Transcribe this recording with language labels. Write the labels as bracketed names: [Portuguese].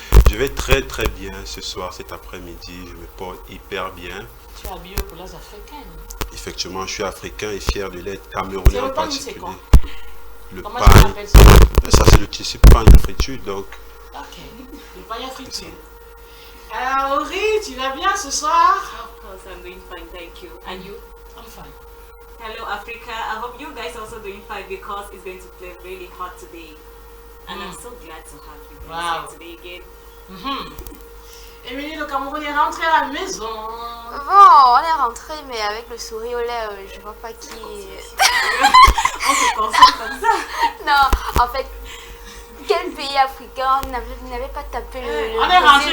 [French] Je vais très très bien ce soir, cet après-midi, je me porte hyper bien. Tu es habillé aux couleurs africaines. Effectivement, je suis africain et fier de l'être, camerounais en particulier. Le Comment pain, tu appelles ça? ça c'est le tissu pain de friture, donc. Ok, le pain à friture. Alors Ori, tu vas bien ce soir? [English] Of course, I'm doing fine, thank you. And you? I'm fine. Hello, Africa. I hope you guys also doing fine because it's going to play really hot today. And I'm so glad to have you guys here today again. [French] Émilie, le Cameroun est rentré à la maison. Bon, on est rentré, mais avec le sourire aux lèvres, je vois pas qui. On se console comme ça. Non, en fait, quel pays africain n'avait pas tapé le. On est rentré,